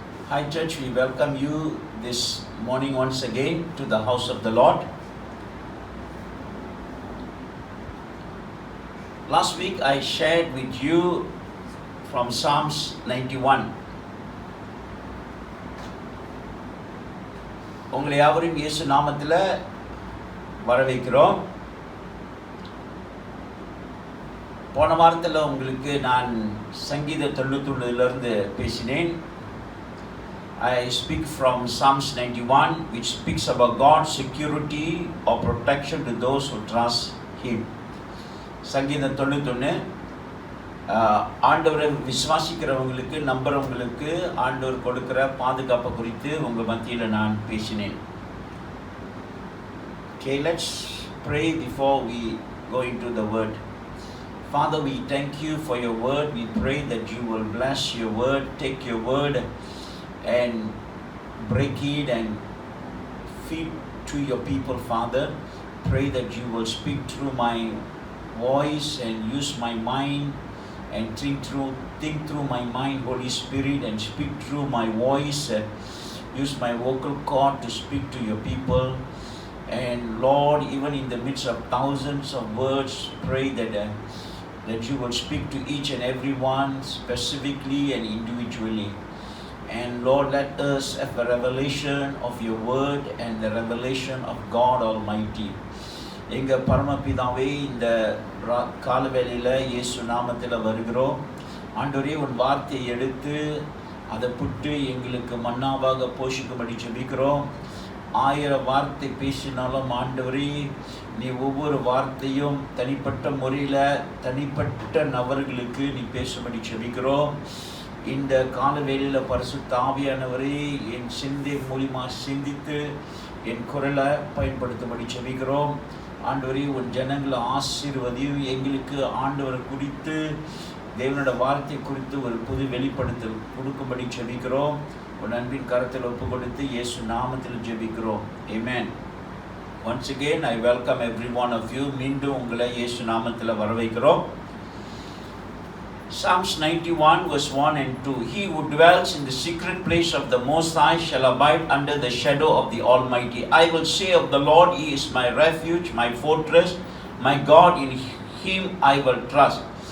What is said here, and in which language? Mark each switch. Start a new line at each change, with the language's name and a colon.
English: Hi church, we welcome you this morning once again to the house of the Lord. Last week I shared with you from Psalms 91.
Tamil: உங்களை யாவரையும் இயேசு நாமத்தில் வரவேற்கிறோம். போன வாரத்தில் உங்களுக்கு நான் சங்கீத 91 பேசினேன்.
English: I speak from Psalms 91, which speaks about God's security or protection to those who trust Him.
Tamil: சங்கீதம் 91 ஆண்டவரை விசுவாசிக்கிறவங்களுக்கு, நம்புறவங்களுக்கு ஆண்டவர் கொடுக்கிற பாதுகாப்பை குறித்து உங்கள் மத்தியில் நான் பேசினேன்.
English: Okay, let's pray before we go into the word. Father, we thank you for your word. We pray that you will bless your word, take your word and break it and feed to your people, Father. Pray that you will speak through my voice and use my mind and think through my mind, Holy Spirit, and speak through my voice. Use my vocal cord to speak to your people. And Lord, even in the midst of thousands of words, pray that you will speak to each and every one specifically and individually. And Lord, let us have a revelation of your word and the revelation of God Almighty.
Tamil: எங்க பரமபிதாவே, இந்த காலவேளையில் இயேசு நாமத்தில் வருகிறோம். ஆண்டவரே, உன் வார்த்தையை எடுத்து அதை புட்டு எங்களுக்கு மன்னாவாக போஷிக்கும்படி ஜெபிக்கிறோம். 1000 வார்த்தை பேசினாலும் ஆண்டவரே, நீ ஒவ்வொரு வார்த்தையும் தனிப்பட்ட முறையில் தனிப்பட்ட நபர்களுக்கு நீ பேசும்படி ஜெபிக்கிறோம். இந்த காலவேளையில் பரிசுத்த ஆவியானவரே, என் சிந்தை மூலியமாக சிந்தித்து என் குரலை பயன்படுத்தும்படி ஜெபிக்கிறோம். ஆண்டவரே, உன் ஜனங்களை ஆசீர்வதியும். எங்களுக்கு ஆண்டவரை குறித்து, தேவனோட வார்த்தை குறித்து ஒரு புது வெளிப்படுத்தல் கொடுக்கும்படி ஜெபிக்கிறோம். உன் அன்பின் கரத்தில் ஒப்பு கொடுத்து இயேசு நாமத்தில் ஜெபிக்கிறோம். ஆமென்.
English: Once again I welcome every one of you.
Tamil: மீண்டும் உங்களை இயேசு நாமத்தில் வரவேற்கிறோம்.
English: Psalms 91 verse 1 and 2. He who dwells in the secret place of the Most High shall abide under the shadow of the Almighty. I will say of the Lord, He is my refuge, my fortress, my God, in Him I will trust.